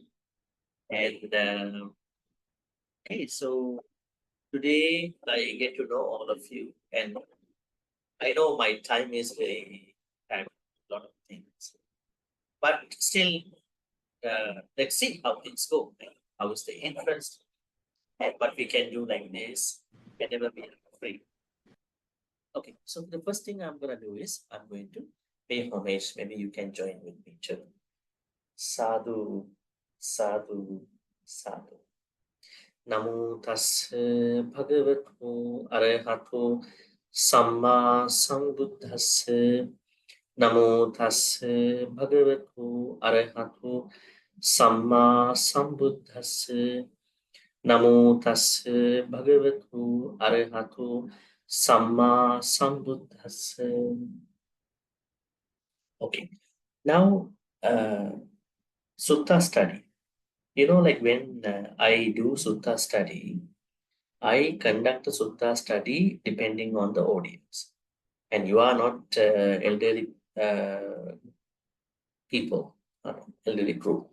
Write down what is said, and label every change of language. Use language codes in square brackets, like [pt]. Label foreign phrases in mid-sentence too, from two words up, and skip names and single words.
[en] And okay, so today I get to know all of you, and I know my time is very time, a lot of things, but still, let's see how things go. Like, how is the interest, and what we can do like this. Can never be afraid. Okay, so the first thing I'm gonna do is I'm going to pay homage. Maybe you can join with me too. [pi] Sadhu, sadhu, sadhu. Namo tassa bhagavato arahato samma sambuddhassa. Namo tassa bhagavato arahato samma sambuddhassa. Namo tassa bhagavato arahato samma sambuddhassa. [en] Okay, now sutta study. You know, like when I do sutta study, I conduct the sutta study depending on the audience. And you are not elderly people, elderly group.